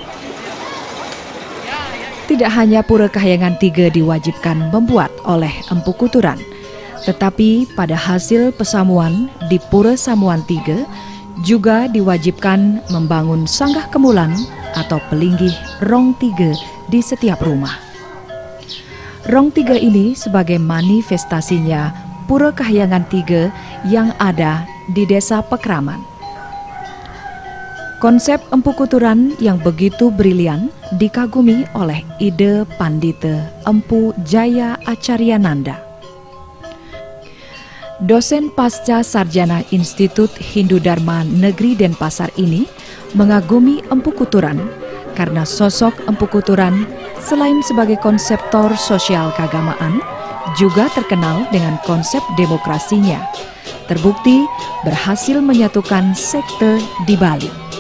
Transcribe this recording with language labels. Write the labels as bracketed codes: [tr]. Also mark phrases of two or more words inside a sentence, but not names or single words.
[id] Tidak hanya Pura Kahyangan 3 diwajibkan membuat oleh Empu Kuturan, tetapi pada hasil pesamuan di Pura Samuan 3 juga diwajibkan membangun sanggah kemulan atau pelinggih rong 3 di setiap rumah. Rong 3 ini sebagai manifestasinya Pura Kahyangan 3 yang ada di Desa Pekraman. Konsep Empu Kuturan yang begitu brilian dikagumi oleh ide Pandita Empu Jaya Acaryananda. Dosen pasca sarjana Institut Hindu Dharma Negeri Denpasar ini mengagumi Empu Kuturan karena sosok Empu Kuturan selain sebagai konseptor sosial keagamaan, juga terkenal dengan konsep demokrasinya. Terbukti berhasil menyatukan sekte di Bali.